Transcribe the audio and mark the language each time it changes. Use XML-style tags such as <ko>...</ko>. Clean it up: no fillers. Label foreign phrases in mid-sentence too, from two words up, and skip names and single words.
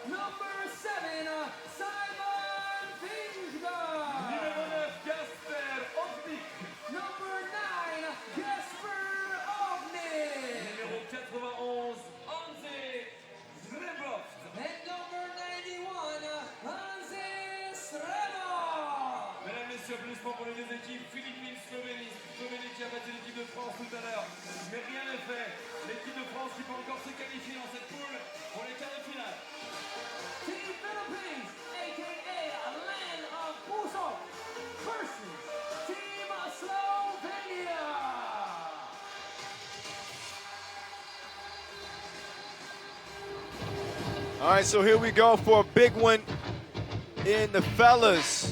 <en>Number 7, Simon Finsgaard.</en> <fr>Numéro 9, Gasper Ovnik.</fr> <en>Number 9, Jesper Ovnik.</en> <fr>Numéro 91, Anze Zrebroft.</fr> <en>And number 91, Hansi Sremo.</en> <fr>Mesdames, Messieurs, applaudissements pour les deux équipes, Philippines-Slovénie. Slovénie qui a battu l'équipe de France tout à l'heure. Mais rien n'est fait. L'équipe de France qui peut encore se qualifier dans cette poule pour les quarts de finale.</fr> <en>Team Philippines, aka Land of Puso, versus Team Slovenia. All right, so here we go for a big one in the fellas.</en>